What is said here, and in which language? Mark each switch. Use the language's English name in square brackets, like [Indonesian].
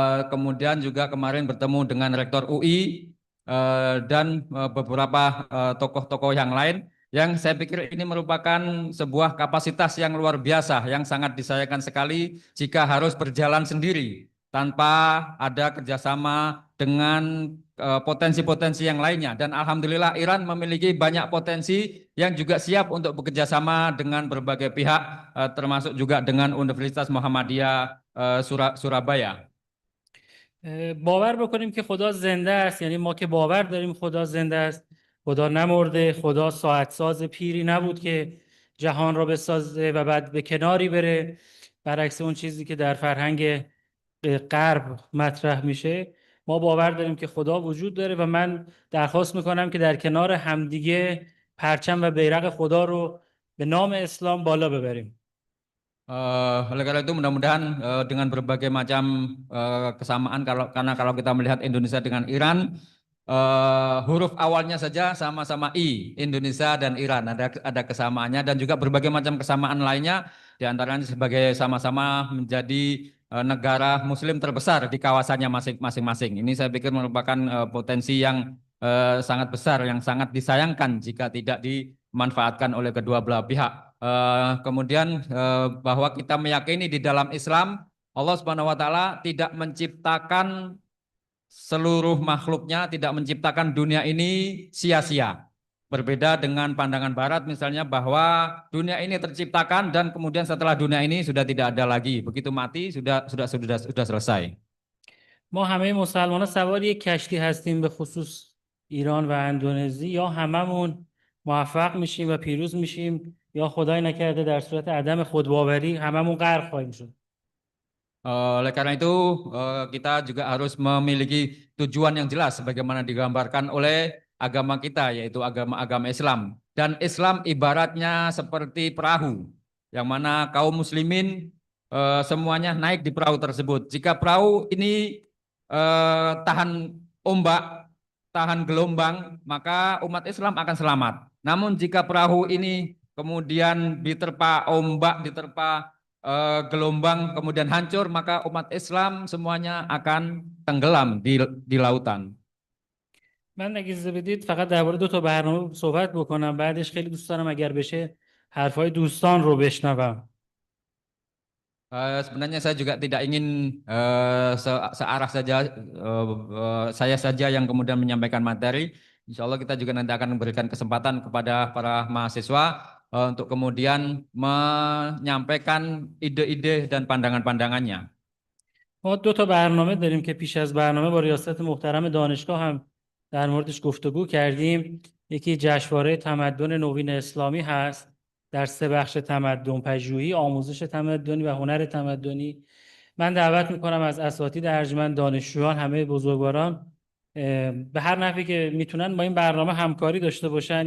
[Indonesian] Kemudian juga kemarin bertemu dengan Rektor UI dan beberapa tokoh-tokoh yang lain yang saya pikir ini merupakan sebuah kapasitas yang luar biasa yang sangat disayangkan sekali jika harus berjalan sendiri tanpa ada kerjasama dengan potensi-potensi yang lainnya dan alhamdulillah Iran memiliki banyak potensi yang juga siap untuk bekerjasama dengan berbagai pihak termasuk juga dengan Universitas Muhammadiyah Surabaya. [Persian] باور بکنیم که خدا زنده است یعنی ما که باور داریم خدا زنده است خدا نمرده خدا ساعت ساز پیری نبود که جهان را بسازه و بعد به کناری بره برعکس اون چیزی که در فرهنگ غرب مطرح میشه ما باور داریم که خدا وجود داره و من درخواست میکنم که در کنار همدیگه پرچم و بیرق خدا رو به نام اسلام بالا ببریم. [Indonesian] Oleh karena itu mudah-mudahan dengan berbagai macam kesamaan karena kalau kita melihat Indonesia dengan Iran huruf awalnya saja sama-sama I Indonesia dan Iran ada kesamaannya dan juga berbagai macam kesamaan lainnya diantaranya sebagai sama-sama menjadi negara Muslim terbesar di kawasannya masing-masing. Ini saya pikir merupakan potensi yang sangat besar yang sangat disayangkan jika tidak dimanfaatkan oleh kedua belah pihak. Kemudian bahwa kita meyakini di dalam Islam Allah Subhanahu wa taala tidak menciptakan seluruh makhluknya, tidak menciptakan dunia ini sia-sia. Berbeda dengan pandangan barat misalnya bahwa dunia ini terciptakan dan kemudian setelah dunia ini sudah tidak ada lagi. Begitu mati sudah selesai. [Persian] ما همه مسلمان‌ها سوار یک کشتی هستیم به خصوص ایران و اندونزی یا هممون موفق میشیم و پیروز میشیم یا خدای نکرده در صورت عدم خودباوری هممون غرق خواهیم شد. [Indonesian] Oleh karena itu kita juga harus memiliki tujuan yang jelas sebagaimana digambarkan oleh agama kita yaitu agama Islam dan Islam ibaratnya seperti perahu yang mana kaum muslimin semuanya naik di perahu tersebut. Jika perahu ini tahan ombak, tahan gelombang, maka umat Islam akan selamat. Namun jika perahu ini kemudian diterpa ombak, diterpa gelombang, kemudian hancur, maka umat Islam semuanya akan tenggelam di lautan. [Persian] من اگه اجازه بدید فقط درباره دو تا برنامه صحبت بکنم بعدش خیلی دوست دارم اگر بشه حرفای دوستان رو بشنوم. [Indonesian] Sebenarnya saya juga tidak ingin searah saja saya saja yang kemudian menyampaikan materi. Insya Allah kita juga nanti akan memberikan kesempatan kepada para mahasiswa untuk kemudian menyampaikan ide-ide dan pandangan-pandangannya. [Persian] ما دو تا برنامه داریم که پیش از برنامه با ریاست محترم دانشگاه هم در موردش گفتگو کردیم. یکی جشنواره تمدن نوین اسلامی هست در 3 بخش تمدن پژوهی، آموزش تمدنی و هنر تمدنی. من دعوت میکنم از اساتید ارجمند، دانشجویان، همه بزرگواران به هر نحوی که میتونن با این برنامه همکاری داشته باشن.